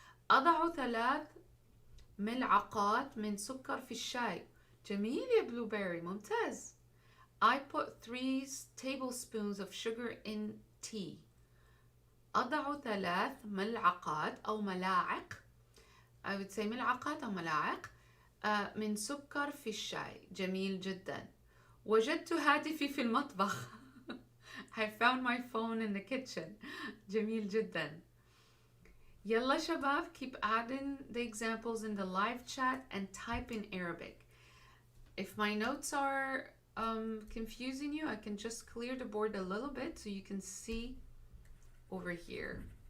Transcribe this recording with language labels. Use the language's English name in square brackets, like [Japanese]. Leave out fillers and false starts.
[Arabic] أضع 3 ملعقات من سكر في الشاي. جميل يا Blueberry. ممتاز. [English] I put 3 tablespoons of sugar in tea. [Arabic] أضع 3 ملعقات أو ملاعق. [English] I would say [Arabic] ملعقات أو ملاعق من سكر في الشاي. جميل جدا. وجدت هاتفي في المطبخ. [English] I found my phone in the kitchen. [Arabic] جميل جدا. يلا شباب, [English] keep adding the examples in the live chat and type in Arabic. If my notes are confusing you, I can just clear the board a little bit so you can see over here.